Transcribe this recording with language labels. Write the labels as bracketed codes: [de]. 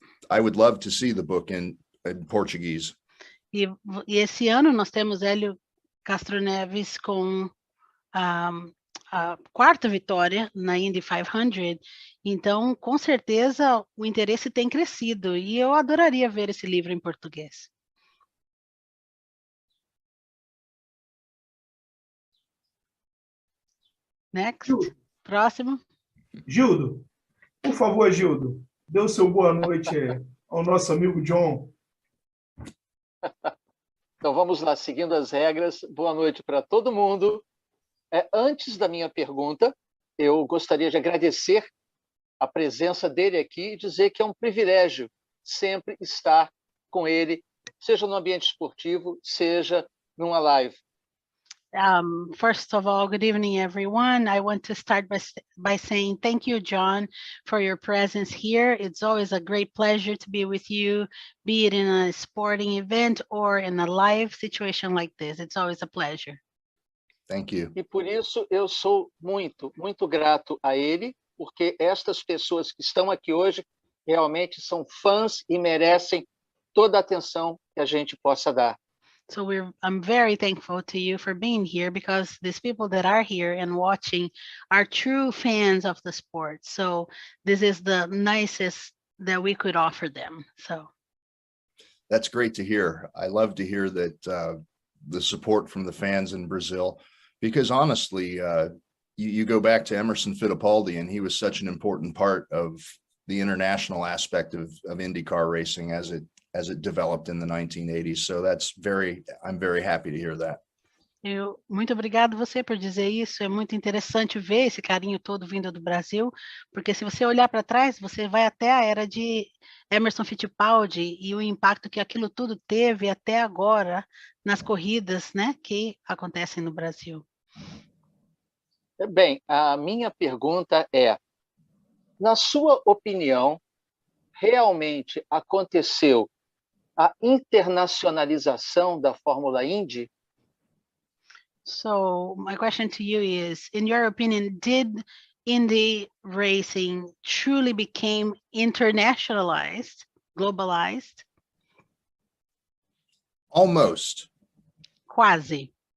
[en] I would love to see the book in Portuguese. [pt] E esse ano nós temos Hélio Castro Neves com a quarta vitória na Indy 500, então com certeza o interesse tem crescido e eu adoraria ver esse livro em português. [en] Next, [pt] próximo. Gildo, por favor, Gildo, dê o seu boa noite ao nosso amigo John. Então vamos lá, seguindo as regras. Boa noite para todo mundo. Antes da minha pergunta, eu gostaria de agradecer a presença dele aqui e dizer que é um privilégio sempre estar com ele, seja no ambiente esportivo, seja numa live. [en] First of all, good evening, everyone. I want to start by saying thank you, John, for your presence here. It's always a great pleasure to be with you, be it in a sporting event or in a live situation like this. It's always a pleasure. Thank you. [pt] E por isso eu sou muito, muito grato a ele, porque estas pessoas que estão aqui hoje realmente são fãs e merecem toda a atenção que a gente possa dar. [en] So I'm very thankful to you for being here, because these people that are here and watching are true fans of the sport. So this is the nicest that we could offer them. So that's great to hear. I love to hear that the support from the fans in Brazil, because honestly, you go back to Emerson Fittipaldi, and he was such an important part of the international aspect of IndyCar racing as it developed in the 1980s. So I'm very happy to hear that. [pt] Muito obrigado você por dizer isso. É muito interessante ver esse carinho todo vindo do Brasil, porque se você olhar para trás, você vai até a era de Emerson Fittipaldi e o impacto que aquilo tudo teve até agora nas corridas, né, que acontecem no Brasil. Bem, a minha pergunta é, na sua opinião, realmente aconteceu a internacionalização da Fórmula Indy? [en] So my question to you is, in your opinion, did Indy racing truly became internationalized, globalized? Almost. [pt] Quase.